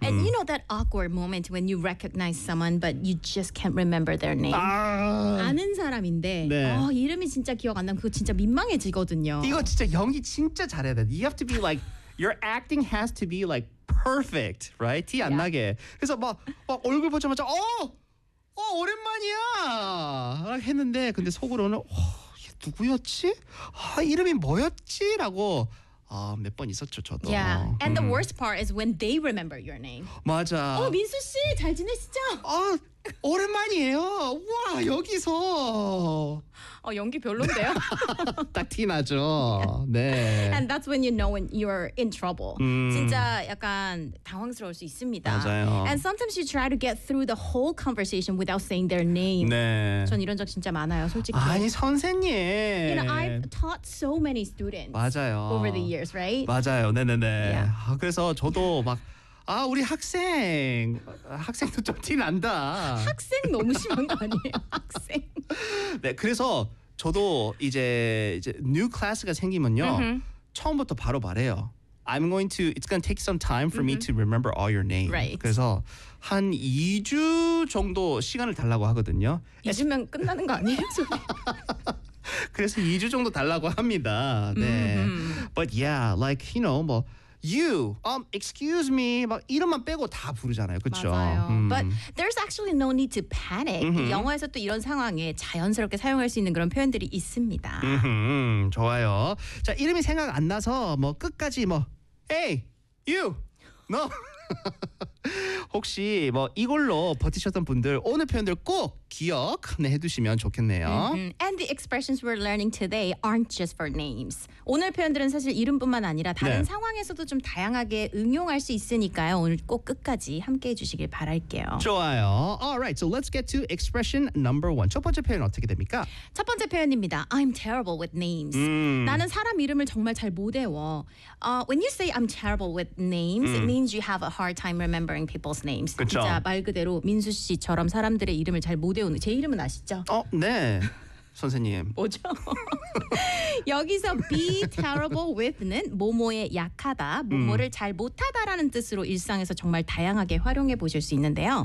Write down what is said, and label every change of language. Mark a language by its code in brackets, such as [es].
[en] And you know that awkward moment when you recognize someone but you just can't remember their name. 아~ [ko] 아는 사람인데 네. 어, 이름이 진짜 기억 안 나면 그거 진짜 민망해지거든요. 이거 진짜 연기 진짜 잘해야 돼. [en] You have to be like your acting has to be like perfect, right? [ko] 티 안 yeah. 나게. 그래서 막 얼굴 보자마자 어 오랜만이야 했는데 근데 속으로는 얘 누구였지? 아 이름이 뭐였지? 라고 아, 몇 번 있었죠 저도. [en] Yeah. And the worst part is when they remember your name. [ko] 맞아. 어 민수 씨 잘 지내시죠? 아 오랜만이에요. 와 여기서. 어 연기 별론데요. 딱 티 나죠. 네. [en] And that's when you know when you're in trouble. [ko] 진짜 약간 당황스러울 수 있습니다. 맞아요. [en] And sometimes you try to get through the whole conversation without saying their name. [ko] 네. 전 이런 적 진짜 많아요, 솔직히. 아니 선생님. [en] You know I've taught so many students. [ko] 맞아요. [en] Over the years, right? [ko] 맞아요. 네네네. [en] Yeah. [ko] 아, 그래서 저도 막. 아 우리 학생도 좀 티 난다. 학생 너무 심한 거 아니에요? 학생. 네 그래서 저도 이제 new class 가 생기면요 처음부터 바로 말해요. I'm going to. [en] It's going to take some time for me to remember all your names. Right. [ko] 그래서 한 2주 정도 시간을 달라고 하거든요. 2주면 끝나는 거 아니에요? 그래서 2주 정도 달라고 합니다. 네. But yeah, like you know, 뭐. You, excuse me, 막 이름만 빼고 다 부르잖아요, 그렇죠? [en] 맞아요. But there's actually no need to panic. [ko] 영어에서 또 이런 상황에 자연스럽게 사용할 수 있는 그런 표현들이 있습니다. 좋아요. 자, 이름이 생각 안 나서 뭐 끝까지 뭐 Hey, you, no. 혹시 뭐 이걸로 버티셨던 분들 오늘 표현들 꼭 기억 해두시면 좋겠네요. [en] And the expressions we're learning today aren't just for names. [ko] 오늘 표현들은 사실 이름뿐만 아니라 다른 네. 상황에서도 좀 다양하게 응용할 수 있으니까요. 오늘 꼭 끝까지 함께해 주시길 바랄게요. [en] 좋아요. Alright, so let's get to expression number one. [ko] 첫 번째 표현은 어떻게 됩니까? [en] 첫 번째 표현입니다. I'm terrible with names. [ko] 나는 사람 이름을 정말 잘 못 외워. [en] When you say I'm terrible with names, it means you have a hard time remembering people's names. [ko] 그쵸. 진짜 말 그대로 민수 씨처럼 사람들의 이름을 잘 못 외우는 제 이름은 아시죠? 어, 네. 선생님. 뭐죠? 여기서 be terrible with 는 뭐뭐에 약하다, 뭐뭐를 잘 못하다라는 뜻으로 일상에서 정말 다양하게 활용해 보실 수 있는데요.